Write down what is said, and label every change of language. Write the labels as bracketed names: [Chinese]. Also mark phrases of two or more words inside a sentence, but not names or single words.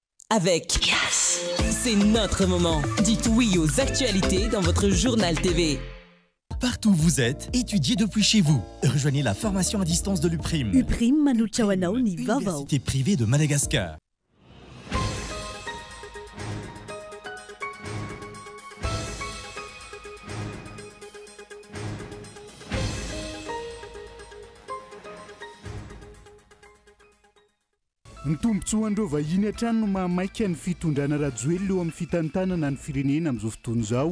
[French] avec Yes. C'est notre moment. Dites oui aux actualités dans votre journal TV. Partout où vous êtes, étudiez depuis chez vous. Rejoignez la formation à distance de l'UPRIM. [Malagasy] UPRIM manuchawanao ni vavao. [French] Université privée de Madagascar. [Malagasy] Ny tombontsoandreo vahiny hatrany no mahamaika ny fitondrana rajoely eo amin'ny fitantanana ny firenena amin'izao fotoana izao.